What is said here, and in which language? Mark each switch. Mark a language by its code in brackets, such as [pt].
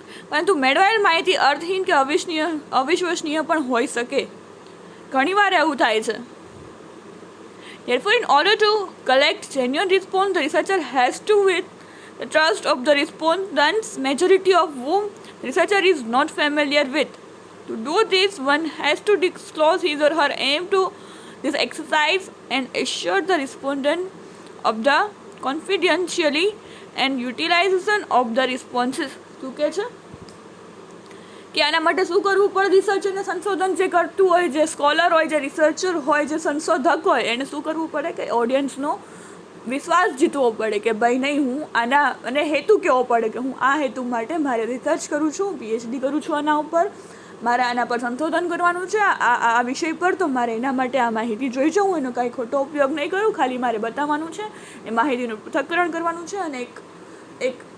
[gu] પરંતુ મેળવાયેલ માહિતી અર્થહીન કે અવિશ્વસનીય પણ હોઈ શકે. ઘણીવાર એવું થાય છે. [en] Therefore, in order to collect genuine response, the researcher has to win the trust of the respondents, majority of whom the researcher is not familiar with. To do this, one has to disclose his or her aim to this exercise and assure the respondent of the confidentiality and utilization of the responses. [gu] શું કહે છે કે આના માટે શું કરવું પડે? Research અને સંશોધન જે કરતું હોય, જે સ્કોલર હોય, જે રિસર્ચર હોય, જે સંશોધક હોય, એને શું કરવું પડે કે ઓડિયન્સનો વિશ્વાસ જીતવો પડે કે ભાઈ નહીં, હું આના, અને હેતુ કહેવો પડે કે હું આ હેતુ માટે મારે રિસર્ચ કરું છું, પીએચડી કરું છું આના ઉપર, મારે આના પર સંશોધન કરવાનું છે, આ વિષય પર, તો મારે એના માટે આ માહિતી જોઈ છે, હું એનો કાંઈ ખોટો ઉપયોગ નહીં કરું, ખાલી મારે બતાવવાનું છે, એ માહિતીનું પૃથક્કરણ કરવાનું છે અને એક